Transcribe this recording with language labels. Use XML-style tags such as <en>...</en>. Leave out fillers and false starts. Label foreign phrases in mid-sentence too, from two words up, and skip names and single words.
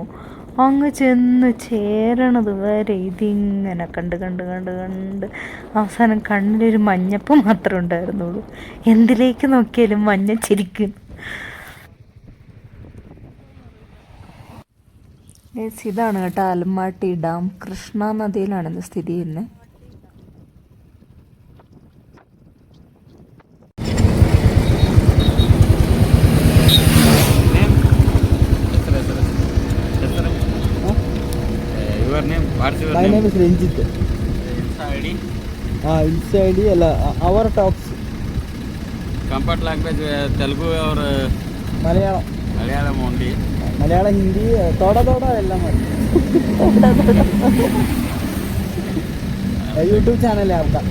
<ml>അങ്ങ് ചെന്ന് ചേരണത് വരെ ഇതിങ്ങനെ കണ്ട് അവസാനം കണ്ണിലൊരു മഞ്ഞപ്പ് മാത്രമേ ഉണ്ടായിരുന്നുള്ളൂ. എന്തിലേക്ക് നോക്കിയാലും മഞ്ഞച്ചിരിക്കും. ഇതാണ് കേട്ടോ ആലമ്മാട്ടി ഡാം. കൃഷ്ണ നദിയിലാണ് ഇത് സ്ഥിതി ചെയ്യുന്നത്.</ml> <en>Your name? What's your My name? name is Ranjit. Insta ID? Insta ID our talks. Comfort language Telugu or Malayalam. Malayalam only. Malayalam,</en> <ml>Hindi, thoda എല്ലാം മതി. യൂട്യൂബ് ചാനൽ</ml> <hi>है आपका?</hi>